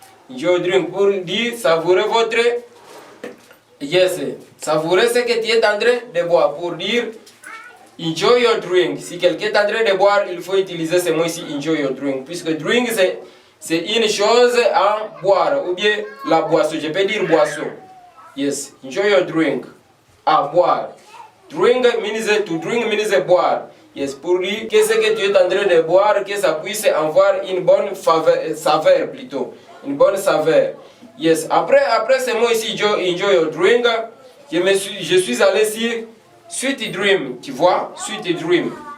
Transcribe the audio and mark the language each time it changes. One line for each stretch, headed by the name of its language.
English: Enjoy your drink
French: pour dire savourez votre, yes, savourez ce que tu es en train de boire pour dire
English: enjoy your drink.
French: Si quelqu'un est en train de boire, il faut utiliser ce mot ici,
English: enjoy your drink,
French: puisque drink c'est une chose à boire, ou bien la boisson, je peux dire boisson.
English: Yes, enjoy your drink,
French: à boire.
English: Drink means to drink means boire.
French: Yes, pour dire que ce que tu es en train de boire, que ça puisse avoir une bonne saveur plutôt. Une bonne saveur. Yes, après ce mot ici, enjoy your drink, je suis allé sur
English: sweet dream,
French: tu vois, sweet dream.